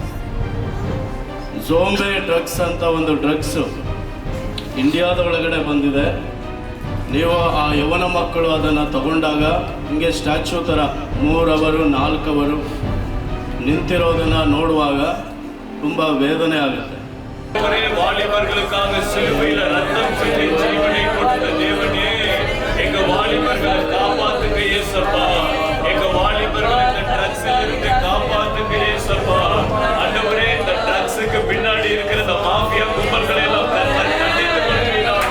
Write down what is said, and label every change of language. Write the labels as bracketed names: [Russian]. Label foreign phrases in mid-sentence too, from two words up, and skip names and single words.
[English] zombie drugs [Kannada] ಅಂತ ಒಂದು ಡ್ರಗ್ಸ್ ಇಂಡಿಯಾದ ಒಳಗಡೆ ಬಂದಿದೆ. ನೀವು ಆ ಯವನ ಮಕ್ಕಳು ಅದನ್ನು ತಗೊಂಡಾಗ ಹಿಂಗೆ ಸ್ಟ್ಯಾಚ್ಯೂ ಥರ 3 ಅವರು 4 ಅವರು ನಿಂತಿರೋದನ್ನು ನೋಡುವಾಗ ತುಂಬ ವೇದನೆ ಆಗುತ್ತೆ. [Tamil] வாலிபர்களுக்காக சிலுவையில் ரத்தம் சிந்தி ஜீவனை கொடுத்த தேவனே, எங்க வாலிபர்களை காப்பாத்துங்க இயேசப்பா. எங்க வாலிபர்களை இந்த ட்ரக்ஸில் இருந்து காப்பாத்துங்க இயேசப்பா. ஆண்டவரே, இந்த ட்ரக்ஸுக்கு பின்னாடி இருக்கிற இந்த மாஃபியா கும்பல்களை எல்லாம் கண்டித்து கொள்வீராக.